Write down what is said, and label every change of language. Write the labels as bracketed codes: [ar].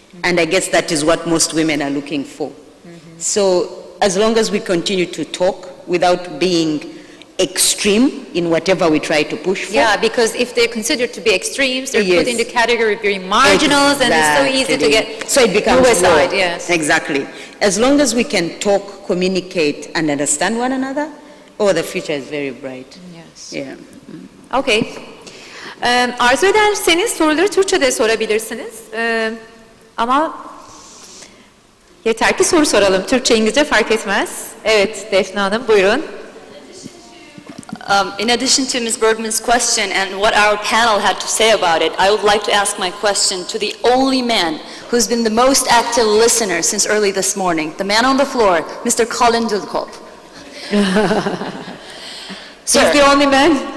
[en] And I guess that is what most women are looking for. So as long as we continue to talk without being extreme in whatever we try to push for. Yeah, because if they're considered to be extremes, they're Yes. put in the category of being marginals, and it's so easy to get So it becomes moved aside, war. yes. Exactly. As long as we can talk, communicate, and understand one another, the future is very bright. Yes. Yeah. Okay. [tr] Arzu ederseniz soruları Türkçe'de sorabilirsiniz. Ama yeter ki soru soralım. Türkçe, İngilizce fark etmez. Evet, Defne Hanım, buyurun. [en] In addition to Ms. Bergman's question and what our panel had to say about it, I would like to ask my question to the only man who's been the most active listener since early this morning, the man on the floor, Mr. Colin Dudkop. He's the only man?